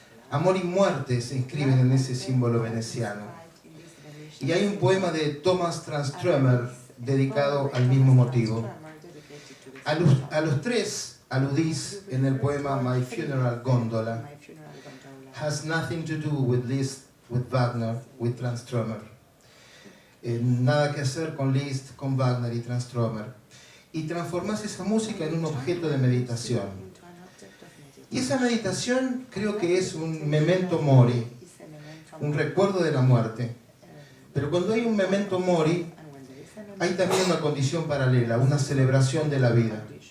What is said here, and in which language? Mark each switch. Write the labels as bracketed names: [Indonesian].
[Spanish] Amor y muerte se inscriben en ese símbolo veneciano. Y hay un poema de Thomas Tranströmer dedicado al mismo motivo. A los tres aludís en el poema My Funeral Gondola. [English] Has nothing to do with Liszt, with Wagner, with Tranströmer. [Spanish] Nada que hacer con Liszt, con Wagner y Tranströmer. Y transformás esa música en un objeto de meditación. Y esa meditación creo que es un memento mori, un recuerdo de la muerte. Pero cuando hay un memento mori, hay también una condición paralela, una celebración de la vida.